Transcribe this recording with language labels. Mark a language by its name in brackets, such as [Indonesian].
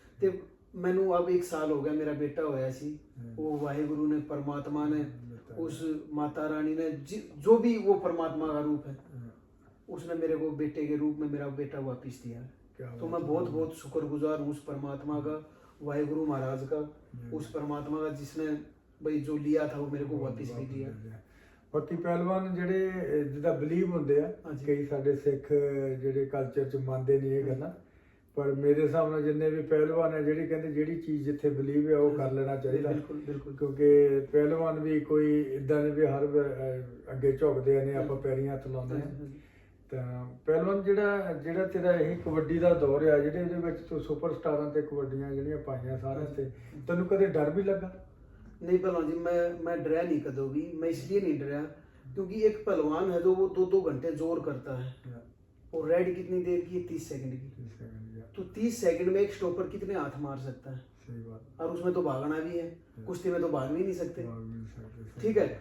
[Hindi] ते मैनू अब 1 साल हो गया, मेरा बेटा होया सी, वो वाहिगुरू ने, परमात्मा ने, उस माता रानी ने, जो भी वो परमात्मा का रूप है, उसने मेरे को बेटे के रूप में मेरा बेटा वापस दिया। तो मैं बहुत बहुत शुक्रगुजार हूँ उस परमात्मा का, वाहिगुरु महाराज का, उस परमात्मा का जिसने भाई जो लिया था वो मेरे को वापस भी दिया। [Punjabi] बाकी पहलवान ਜਿਹੜੇ ਜਿੱਦਾਂ ਬਲੀਵ ਹੁੰਦੇ ਆ, ਕਈ ਸਾਡੇ ਸਿੱਖ ਜਿਹੜੇ ਕਲਚਰ ਚ ਮੰਨਦੇ ਨਹੀਂ ਇਹ ਗੱਲਾਂ, ਪਰ ਮੇਰੇ ਹਿਸਾਬ ਨਾਲ ਜਿੰਨੇ ਵੀ ਪਹਿਲਵਾਨ ਹੈ ਜਿਹੜੀ ਕਹਿੰਦੇ ਜਿਹੜੀ ਚੀਜ਼ ਜਿੱਥੇ ਬਲੀਵ ਹੈ ਉਹ ਕਰ ਲੈਣਾ ਚਾਹੀਦਾ, ਕਿਉਂਕਿ ਪਹਿਲਵਾਨ ਵੀ ਕੋਈ ਇਦਾਂ ਨਹੀਂ ਵੀ ਹਰ ਅੱਗੇ ਝੁਕਦੇ ਨੇ, ਆਪਾਂ ਪੈਰੀਂ ਹੱਥ ਲਾਉਂਦੇ ਆ। ਤਾਂ ਪਹਿਲਵਾਨ ਜਿਹੜਾ ਤੇਰਾ ਇਹ ਕਬੱਡੀ ਦਾ ਦੌਰ ਆ, ਜਿਹੜੇ ਇਹਦੇ ਵਿੱਚ ਤੂੰ ਸੁਪਰਸਟਾਰਾਂ ਤੇ ਕਬੱਡੀਆਂ ਜਿਹੜੀਆਂ ਪਾਈਆਂ ਸਾਰਿਆਂ ਤੇ, ਤੈਨੂੰ ਕਦੇ ਡਰ ਵੀ ਲੱਗਾ? [Hindi] नहीं पहलवान जी, मैं डरा नहीं कदों भी, मैं इसलिए नहीं डरा क्योंकि एक पहलवान है जो वो 2 घंटे जोर करता है, और रेड कितनी देर की है? 30 सेकंड की। तो 30 सेकंड में एक स्टॉपर कितने हाथ मार सकता है? सही बात। और उसमें तो भागना भी है, कुश्ती में तो भाग भी नहीं सकते, ठीक है।